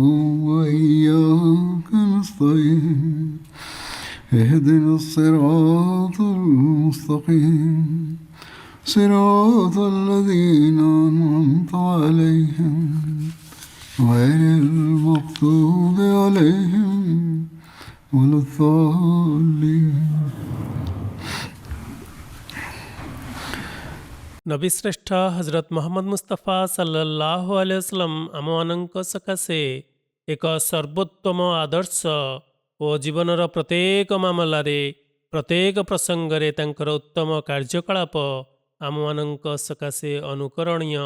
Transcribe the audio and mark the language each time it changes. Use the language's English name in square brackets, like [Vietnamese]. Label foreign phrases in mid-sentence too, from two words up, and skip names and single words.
[Arabic] وإياك نستعين اهدنا الصراط المستقيم صراط الذين أنعمت عليهم غير المغضوب عليهم ولا الضالين. [Odia] ନବୀଶ୍ରେଷ୍ଠ ହଜରତ ମହମ୍ମଦ ମୁସ୍ତଫା [Arabic] صلى الله عليه وسلم [Odia] ଆମମାନଙ୍କ ସକାଶେ ଏକ ସର୍ବୋତ୍ତମ ଆଦର୍ଶ ଓ ଜୀବନର ପ୍ରତ୍ୟେକ ମାମଲାରେ ପ୍ରତ୍ୟେକ ପ୍ରସଙ୍ଗରେ ତାଙ୍କର ଉତ୍ତମ କାର୍ଯ୍ୟକଳାପ ଆମମାନଙ୍କ ସକାଶେ ଅନୁକରଣୀୟ।